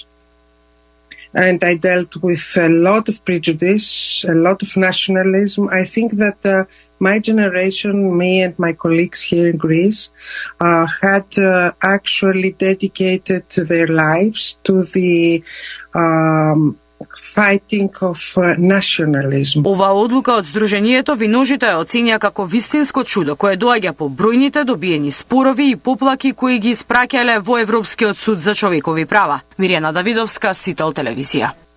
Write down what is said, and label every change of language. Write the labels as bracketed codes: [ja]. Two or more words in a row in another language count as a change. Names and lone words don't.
[en] And I dealt with a lot of prejudice, a lot of nationalism. I think that my generation, me and my colleagues here in Greece, had actually dedicated their lives to the fighting of nationalism. [mk] Ова одлука од Сдруженијето Виножито ја оценија како вистинско чудо кое доаѓа по бројните добиени спорови и поплаки кои ги испраќале во Европскиот суд за човекови права. Мирјана Давидовска, Сител телевизија.